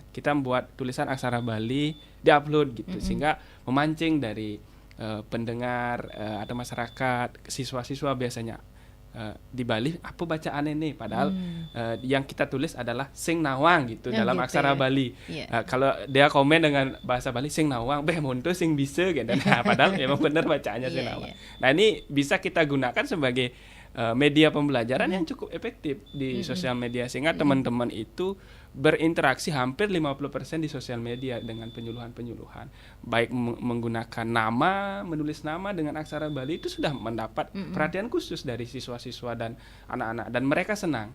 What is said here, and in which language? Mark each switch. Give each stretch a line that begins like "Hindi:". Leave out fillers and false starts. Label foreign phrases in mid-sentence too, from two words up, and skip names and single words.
Indonesian: Kita membuat tulisan aksara Bali, diupload gitu, sehingga memancing dari pendengar atau masyarakat, siswa-siswa biasanya di Bali, apa bacaan ini? Padahal yang kita tulis adalah
Balinese: sing nawang
Indonesian: gitu, dalam gitu aksara Bali. Kalau dia komen dengan bahasa Bali
Balinese: sing nawang, monto sing bisa
Indonesian: gitu. Nah, padahal memang benar bacaannya
Balinese: sing nawang.
Indonesian: Nah, ini bisa kita gunakan sebagai media pembelajaran yang cukup efektif di sosial media, sehingga teman-teman itu berinteraksi hampir 50% di sosial media dengan penyuluhan-penyuluhan, baik menggunakan nama, menulis nama dengan aksara Bali, itu sudah mendapat perhatian khusus dari siswa-siswa dan anak-anak, dan mereka senang.